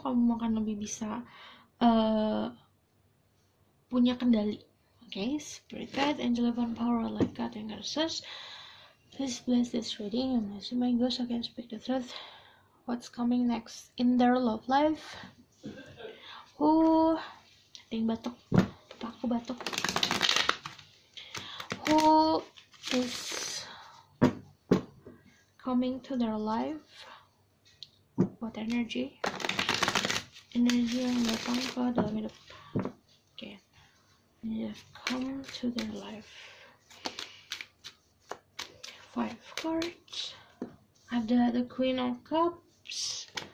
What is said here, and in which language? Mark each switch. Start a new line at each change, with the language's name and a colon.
Indonesian: Kamu akan lebih bisa punya kendali.
English: Okay, spirit guide, angel divine power, light guide, and goddesses, please bless this reading and bless my ghost so I can speak the truth. What's coming next in their love life?
Indonesian: Ting batuk, aku batuk.
English: Who is coming to their life? What energy?
Indonesian: Energi yang datang ke dalam hidup.
English: Okay. Come to their life. 5 cards.
Indonesian: Ada
English: the Queen of Cups.